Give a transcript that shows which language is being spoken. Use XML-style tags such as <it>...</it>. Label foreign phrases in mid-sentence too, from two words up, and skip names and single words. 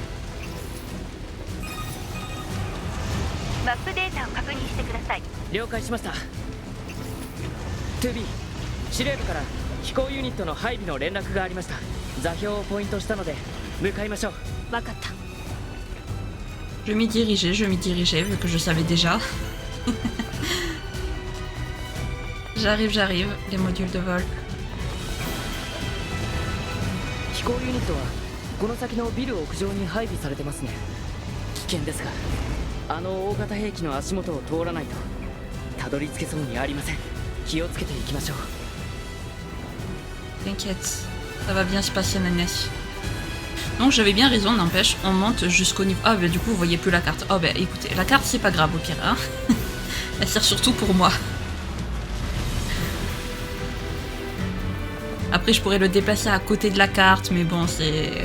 <ja>マップデータを確認してください。了解しました。2B、 司令部から飛行ユニットの配備の連絡がありました。座標をポイントしたので向かいましょう。分かった。</ja> <fr>Je m'y dirigeais, vu que je savais déjà. J'arrive, les modules de vol.</fr> <ja>飛行ユニットはこの先のビル屋上に配備されてますね。危険ですが、あの大型兵器の足元を通らないとたどり着けそうにありません。気をつけていきましょう。</ja> <fr>T'inquiète, ça va bien se passer, Nanès. Donc j'avais bien raison, n'empêche, on monte jusqu'au niveau... Ah bah du coup vous voyez plus la carte. Oh bah écoutez, la carte c'est pas grave au pire, hein. Elle sert surtout pour moi. Après je pourrais le déplacer à côté de la carte, mais bon c'est...</fr>